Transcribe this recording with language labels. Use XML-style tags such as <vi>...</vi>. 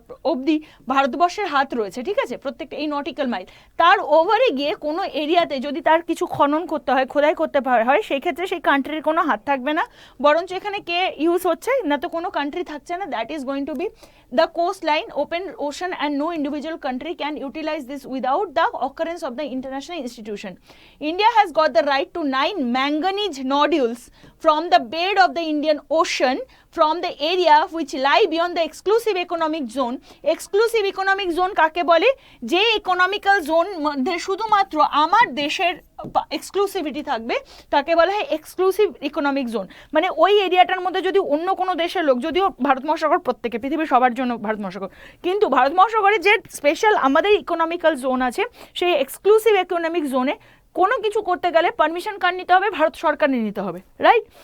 <bn>অবধি ভারতবর্ষের হাত রয়েছে, ঠিক আছে, প্রত্যেকটা এই নটিক্যাল মাইল তার ওভারে গিয়ে কোনো এরিয়াতে যদি তার কিছু খনন করতে হয়, খোদাই করতে হয়, সেই ক্ষেত্রে সেই কান্ট্রির কোনো হাত থাকবে না, বরঞ্চ এখানে কে ইউজ হচ্ছে না তো কোনো কান্ট্রি থাকছে না,</bn> <en>That is going to be the coast line, open ocean, and no individual country can utilize this without the occurrence of the international institution. India has got the right to 9 manganese nodules from the bed of the Indian Ocean from the area which lie beyond the exclusive economic zone.</en> <bn>Exclusive economic zone কাকে বলে, যে economical zone মধ্যে শুধুমাত্র আমার দেশের exclusivity থাকবে তাকে বলা হয় এক্সক্লুসিভ ইকোনমিক জোন। মানে ওই এরিয়াটার মধ্যে যদি অন্য কোনো দেশের লোক, যদিও ভারত মহাসাগর প্রত্যেকে পৃথিবীর সবার জন্য ভারত মহাসাগর, কিন্তু ভারত মহাসাগরে যে স্পেশাল আমাদের ইকোনমিক্যাল জোন আছে, সেই এক্সক্লুসিভ ইকোনমিক জোনে কোনো কিছু করতে গেলে পারমিশন কার নিতে হবে, ভারত সরকার নিতে হবে, রাইট?</bn>